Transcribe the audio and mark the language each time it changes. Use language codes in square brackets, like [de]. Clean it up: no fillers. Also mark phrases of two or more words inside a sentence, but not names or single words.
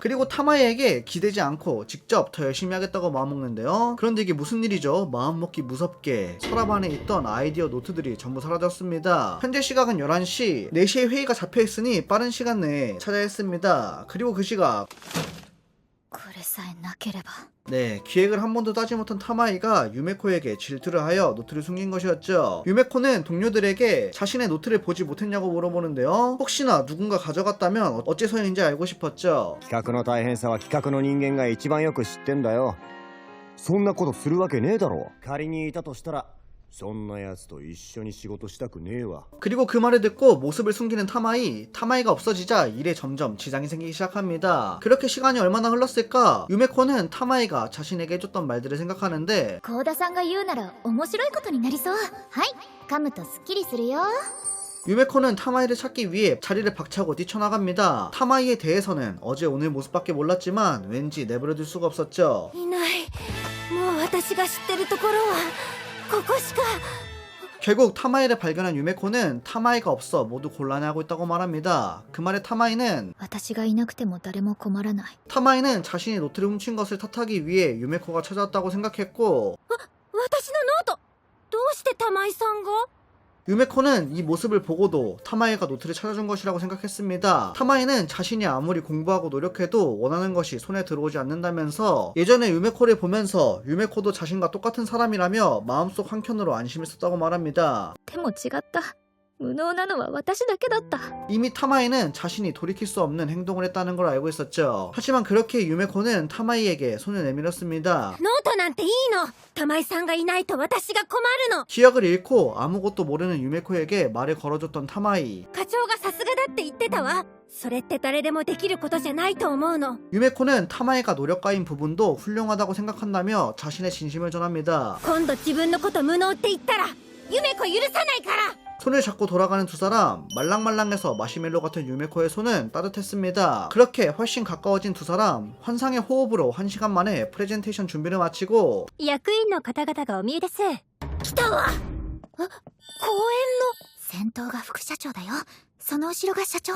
[ko] 그리고 타마이에게 기대지 않고 직접 더 열심히 하겠다고 마음먹는데요. 그런데 이게 무슨 일이죠? 마음먹기 무섭게 서랍 안에 있던 아이디어 노트들이 전부 사라졌습니다. 현재 시각은 11시 4시에 회의가 잡혀있으니 빠른 시간 내에 찾아야 했습니다. 그리고 그 시각 [ja] これさえなければ。 [ko] 네, 기획을 한 번도 따지 못한 타마이가 유메코에게 질투를 하여 노트를 숨긴 것이었죠. 유메코는 동료들에게 자신의 노트를 보지 못했냐고 물어보는데요. 혹시나 누군가 가져갔다면 어째서인지 알고 싶었죠. [ja] 企画の大変さは企画の人間が一番よく知ってんだよ。そんなことするわけねえだろ。仮にいたとしたらそんな奴と一緒に仕事したくねえわ。 [ko] 그리고 그 말을 듣고 모습을 숨기는 타마이가 없어지자 일에 점점 지장이 생기기 시작합니다. 그렇게 시간이 얼마나 흘렀을까? 유메코는 타마이가 자신에게 해줬던 말들을 생각하는데 [ja] 幸田さんが言うなら面白いことになりそう。はい、噛むとスッキリするよ。 [ko] 유메코는 타마이를 찾기 위해 자리를 박차고 뛰쳐나갑니다. 타마이에 대해서는 어제 오늘 모습밖에 몰랐지만 왠지 내버려둘 수가 없었죠. [ja] いない。もう私が知ってるところはここしか。 [ko] 결국 타마이를 발견한 유메코는 타마이가 없어 모두 곤란해하고 있다고 말합니다. 그 말에 타마이는 [ja] 私がいなくても誰も困らない。 [ko] 타마이는 자신이 노트를 훔친 것을 탓하기 위해 유메코가 찾아왔다고 생각했고 [ja] 私のノート。どうして玉井さんが？ [ko] 유메코는 이 모습을 보고도 타마이가 노트를 찾아준 것이라고 생각했습니다. 타마이는 자신이 아무리 공부하고 노력해도 원하는 것이 손에 들어오지 않는다면서 예전에 유메코를 보면서 유메코도 자신과 똑같은 사람이라며 마음속 한켠으로 안심했었다고 말합니다. [ja] でも違った。無能なのは私だけだった。 [ko] 이미 타마이는 자신이 돌이킬 수 없는 행동을 했다는 걸 알고 있었죠. 하지만 그렇게 유메코는 타마이에게 손을 내밀었습니다. [ja] ノートなんていいの。玉井さんがいないと私が困るの。 [ko] 기억을 잃고 아무것도 모르는 유메코에게 말을 걸어줬던 타마이. [ja] 課長がさすがだって言ってたわ。それって誰でもできることじゃないと思うの。 [ko] 유메코는 타마이가 노력가인 부분도 훌륭하다고 생각한다며 자신의 진심을 전합니다. [ja] 今度自分のこと無能って言ったら夢子許さないから。 [ko] 손을 잡고 돌아가는 두 사람. 말랑말랑해서 마시멜로 같은 유메코의 손은 따뜻했습니다. 그렇게 훨씬 가까워진 두 사람. 환상의 호흡으로 1시간 만에 프레젠테이션 준비를 마치고 [ja] 役員の方々がお見えです。来たわ。公園の。先頭が副社長だよ。その後ろが社長。